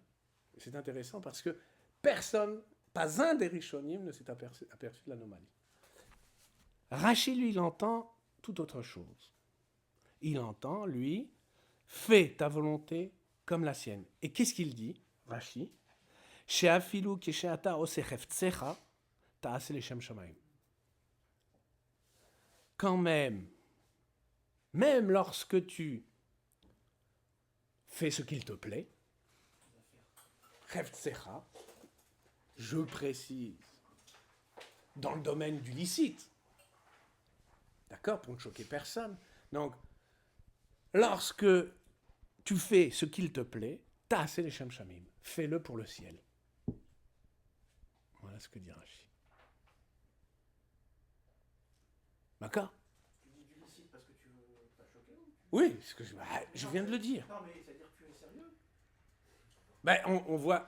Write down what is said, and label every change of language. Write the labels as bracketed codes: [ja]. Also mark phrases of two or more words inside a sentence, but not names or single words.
[fr] Et c'est intéressant parce que personne, pas un des Rishonim ne s'est aperçu de l'anomalie. Rashi, lui, il entend tout autre chose. Il entend, lui, fais ta volonté comme la sienne. Et qu'est-ce qu'il dit, Rashi? [he] שאפילו כשאתה עושה חפציך תעשה לשם שמים. [fr] Quand même lorsque tu fais ce qu'il te plaît, chefzecha, je précise, dans le domaine du licite, d'accord, pour ne choquer personne. Donc, lorsque tu fais ce qu'il te plaît, [he] תעשה לשם שמים, [fr] fais-le pour le ciel. Voilà ce que dit Rashi. D'accord? Tu dis du licite parce que tu veux pas choquer ou Oui, ce que je viens de le dire. Non, mais c'est-à-dire que tu es sérieux? Ben, on voit...